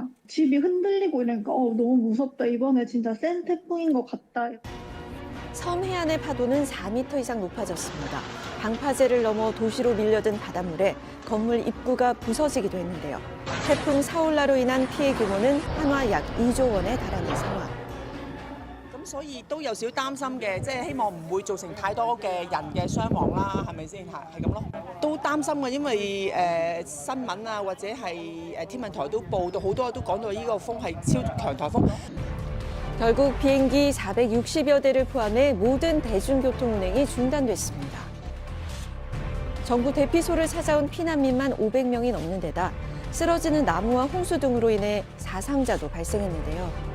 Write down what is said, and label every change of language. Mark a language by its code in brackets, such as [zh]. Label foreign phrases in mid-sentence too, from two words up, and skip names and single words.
[ko] 집이 흔들리고 이러니까 너무 무섭다. 이번에 진짜 센 태풍인 것 같다. 섬 해안의 파도는 4m 이상 높아졌습니다. 방파제를 넘어 도시로 밀려든 바닷물에 건물 입구가 부서지기도 했는데요. 태풍 사울라로 인한 피해 규모는 한화 약 2조 원에 달하는 상황. [yue] 咁所以都有少少擔心嘅，即係希望唔會造成太多嘅人嘅傷亡啦，係咪先？係咁咯，都擔心嘅，因為新聞啊或者係天文台都報道好多都講到呢個風係超強颱風。 [ko] 결국 비행기 460여 대를 포함해 모든 대중교통 운행이 중단됐습니다. 정부 대피소를 찾아온 피난민만 500명이 넘는 데다 쓰러지는 나무와 홍수 등으로 인해 사상자도 발생했는데요.